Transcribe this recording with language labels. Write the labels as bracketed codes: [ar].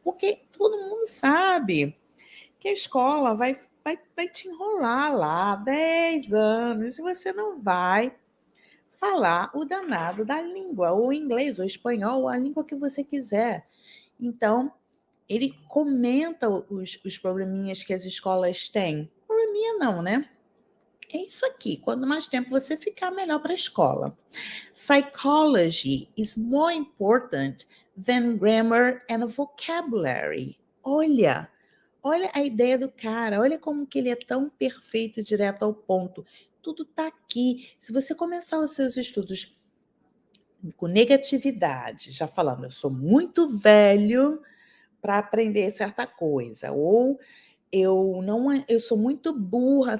[pt] Porque todo mundo sabe que a escola vai te enrolar lá 10 anos e você não vai falar o danado da língua, ou inglês, ou espanhol, ou a língua que você quiser. Então, ele comenta os probleminhas que as escolas têm. Probleminha não, né? É isso aqui. Quanto mais tempo você ficar, melhor para a escola. [en] Psychology is more important than grammar and vocabulary. [pt] Olha a ideia do cara. Olha como que ele é tão perfeito, direto ao ponto. Tudo está aqui. Se você começar os seus estudos com negatividade, já falando, eu sou muito velho para aprender certa coisa, ou eu sou muito burra.